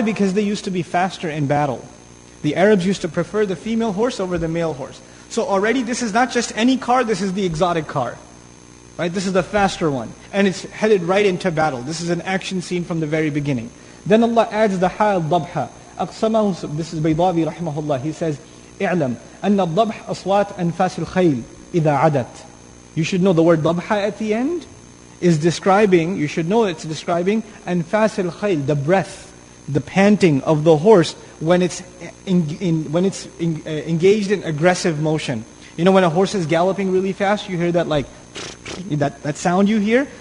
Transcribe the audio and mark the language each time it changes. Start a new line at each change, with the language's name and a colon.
English: Because they used to be faster in battle. The Arabs used to prefer the female horse over the male horse. So already this is not just any car, this is the exotic car. Right? This is the faster one. And it's headed right into battle. This is an action scene from the very beginning. Then Allah adds the hal dabha.
Arabic: أقسمه,
English: this is Baydawi rahimahullah. He says,
Arabic: اعلم أن الضبح أصوات أنفاس الخيل إذا عدت.
English: You should know the word dabha at the end is describing, you should know it's describing
Arabic: أنفاس الخيل,
English: the breath, the panting of the horse when it's engaged in aggressive motion. You know when a horse is galloping really fast, you hear that like, that sound you hear?